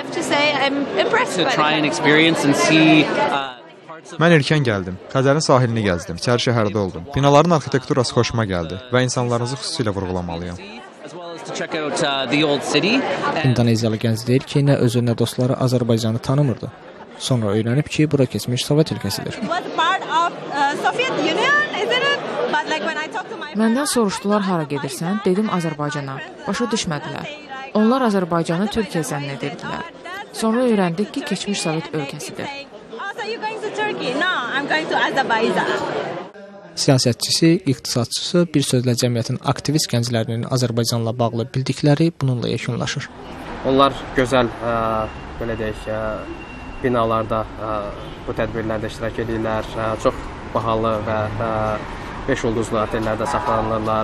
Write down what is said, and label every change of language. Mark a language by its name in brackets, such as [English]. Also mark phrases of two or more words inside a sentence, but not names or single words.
[Azerbaijani] Mən erkən gəldim, Xəzərin sahilini gəzdim, içəri şəhərdə oldum. Binaların arxitekturası xoşuma gəldi və insanlarınızı xüsusilə vurğulamalıyam. İndoneziyalı gənc deyir ki, nə özü, nə dostları Azərbaycanı tanımırdı. Sonra öyrənib ki, bura keçmiş Sovet ölkəsidir. [English] of Soviet Union, isn't it? But like when I talk to my [Azerbaijani] Məndən soruşdular hara gedirsən? Dedim Azərbaycana. Başa düşmədilər. Onlar Azərbaycanı Türkiyə zənn edirdilər. Sonra öyrəndik ki, keçmiş Sovet ölkəsidir. [English] Also, you going to Turkey? No, I'm going to Azerbaijan. [Azerbaijani] Siyasətçisi, iqtisadçısı, bir sözlə cəmiyyətin aktivist gənclərinin Azərbaycanla bağlı bildikləri bununla yekunlaşır. Onlar gözəl, belə deyək, binalarda bu tədbirlərdə iştirak edirlər. Çox bahalı və 5 ulduzlu otellərdə saxlanılırlar.